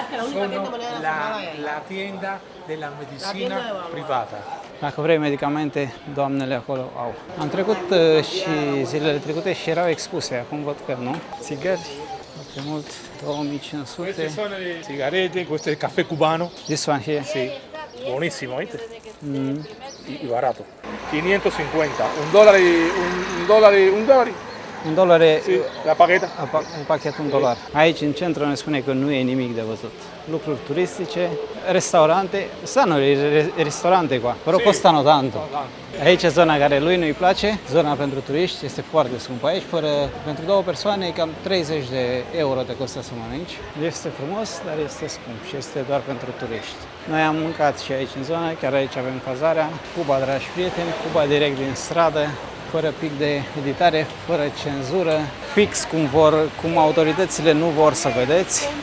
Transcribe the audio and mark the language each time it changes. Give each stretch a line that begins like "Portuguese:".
Italian: Sono la tienda della medicina privata.
Romanian: Dacă vrei medicamente, doamnele acolo au. Am trecut și zilele trecute și erau expuse, acum văd că nu. Țigări, foarte mult, 2500.
Italian: Queste sono le sigarette, questo è il caffè cubano.
English: This one here.
Italian: Sì, buonissimo, viste?
Spanish: Y barato. 550, $1. $1
Italian: Sì, la paghetta.
Romanian: pachetul $1. Aici în centru ne spune că nu e nimic de văzut. Lucruri turistice, restaurante,
Italian: stanno ristorante qua, però costano tanto.
Romanian: Aici e zona care lui nu-i place, zona pentru turiști este foarte scumpă. Aici pentru 2 persoane cam €30 te costă să mănânci. Este frumos, dar este scump și este doar pentru turiști. Noi am mâncat și aici în zonă, chiar aici avem cazarea. Cuba, dragi prieteni, Cuba direct din stradă, fără pic de editare, fără cenzură, fix cum autoritățile nu vor să vedeți.